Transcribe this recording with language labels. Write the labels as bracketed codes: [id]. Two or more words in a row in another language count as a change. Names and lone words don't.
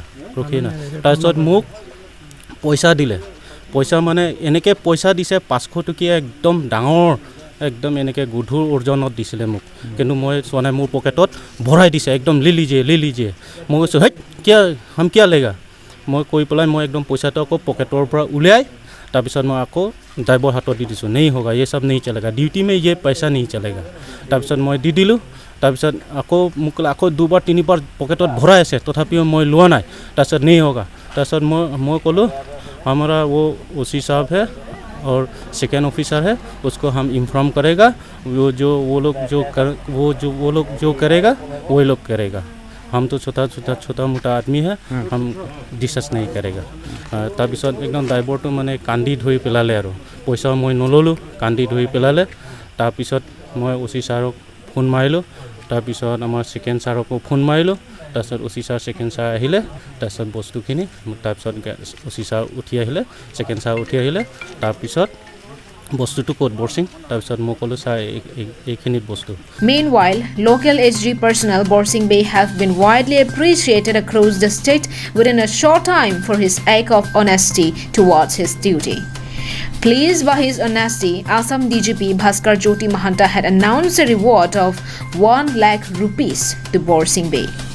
[as] তাৰপিছত মোক পইচা দিলে পইচা মানে এনেকৈ পইচা দিছে 500 টকীয়া একদম ডাঙৰ একদম এনেকৈ গধুৰ ওজনত দিছিলে মোক কিন্তু মই চোৱা নাই মোৰ পকেটত ভৰাই দিছে একদম [hi] ले लीजिए [as] মই কৈছোঁ হেই [hi] क्या लेगा [as] মই কৈ পেলাই মই একদম পইচাটো আকৌ পকেটৰ পৰা উলিয়াই তাৰপিছত মই আকৌ ড্ৰাইভাৰ হাতত দি দিছোঁ [hi] नहीं होगा ये सब नहीं चलेगा ड्यूटी में ये पैसा नहीं चलेगा [as] তাৰপিছত মই দি দিলোঁ তাৰপিছত আকৌ মোক আকৌ 2-বাৰ 3-বাৰ পকেটত ভৰাই আছে তথাপিও মই লোৱা নাই তাৰপিছত [hi] नहीं होगा [as] তাৰপিছত মই ক'লোঁ [hi] हमारा वो ओसी साहब है और सेकेंड ऑफिसर है उसको हम इन्फॉर्म करेगा वो लोग जो करेगा वो लोग करेगा हम तो छोटा मोटा आदमी है हम डिस्कस नहीं करेगा [as] তাৰপিছত একদম ড্ৰাইভাৰটো মানে কান্দি ধৰি পেলালে আৰু পইচা মই নল'লোঁ কান্দি ধৰি পেলালে তাৰপিছত মই ওচি ছাৰক ফোন মাৰিলোঁ তাৰপিছত আমাৰ ছেকেণ্ড ছাৰকো ফোন মাৰিলোঁ তাৰপিছত ওচি ছাৰ ছেকেণ্ড ছাৰ আহিলে তাৰপিছত বস্তুখিনি তাৰপিছত ওচি ছাৰ উঠি আহিলে ছেকেণ্ড ছাৰ উঠি আহিলে তাৰপিছত বস্তুটো ক'ত বৰসিং তাৰপিছত মই ক'লোঁ ছাৰ এইখিনিত বস্তু [en] Meanwhile, local HG personnel Borsing Bay have been widely appreciated across the state within a short time for his act of honesty towards his duty. Pleased by his honesty, Assam DGP Bhaskar Jyoti Mahanta had announced a reward of 1 lakh rupees to Borsing Bay.